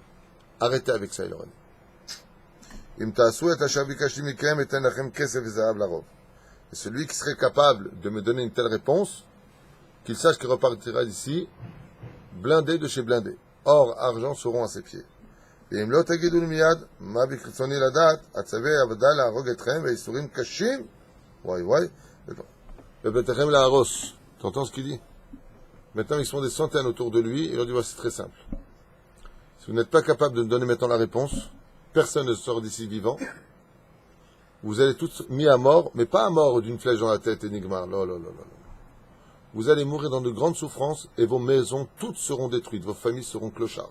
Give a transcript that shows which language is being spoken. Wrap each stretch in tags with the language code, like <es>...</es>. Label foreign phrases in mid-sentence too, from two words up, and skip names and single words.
<fr>Arrêtez avec ça, il leur a dit. Et celui qui serait capable de me donner une telle réponse, qu'il sache qu'il repartira d'ici, blindé de chez blindé. Or, argent seront à ses pieds.</fr> <he>ואם לא תגידו לי מיד, מה ברצוני לדעת, הצווה עבדה להרוג אתכם, והייסורים קשים, וואי וואי, ובתיכם להרוס.</he> <fr>Tu entends ce qu'il dit? Maintenant, ils sont des centaines autour de lui, et il leur dit, voici, c'est très simple. Si vous n'êtes pas capable de me donner maintenant la réponse, personne ne sort d'ici vivant, vous allez tous mis à mort, mais pas à mort d'une flèche dans la tête, énigma, non. Vous allez mourir dans de grandes souffrances, et vos maisons toutes seront détruites, vos familles seront clochardes.</fr>